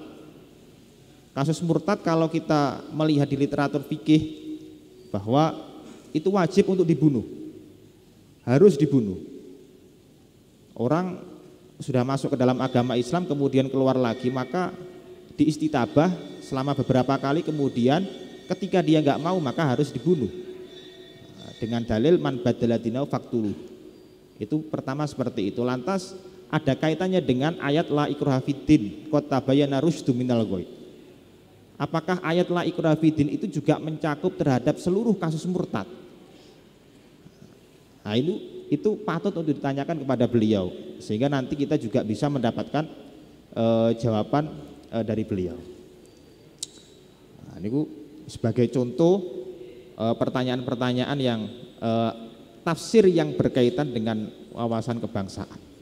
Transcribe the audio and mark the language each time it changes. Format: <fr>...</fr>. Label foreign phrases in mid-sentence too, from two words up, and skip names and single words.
<id>Kasus murtad kalau kita melihat di literatur fikih bahwa itu wajib untuk dibunuh, harus dibunuh. Orang sudah masuk ke dalam agama Islam kemudian keluar lagi, maka diistitabah selama beberapa kali, kemudian ketika dia nggak mau maka harus dibunuh dengan dalil</id> <ar>من بدل دينه فاقتلوه.</ar> <id>Itu pertama seperti itu. Lantas ada kaitannya dengan ayat</id> <ar>لا إكراه في الدين قد تبين الرشد من الغي.</ar> <id>Apakah ayat</id> <ar>لا إكراه في الدين</ar> <id>itu juga mencakup terhadap seluruh kasus murtad? Nah, itu patut untuk ditanyakan kepada beliau sehingga nanti kita juga bisa mendapatkan jawaban dari beliau. Nah, ini sebagai contoh pertanyaan-pertanyaan yang tafsir yang berkaitan dengan wawasan kebangsaan.</id>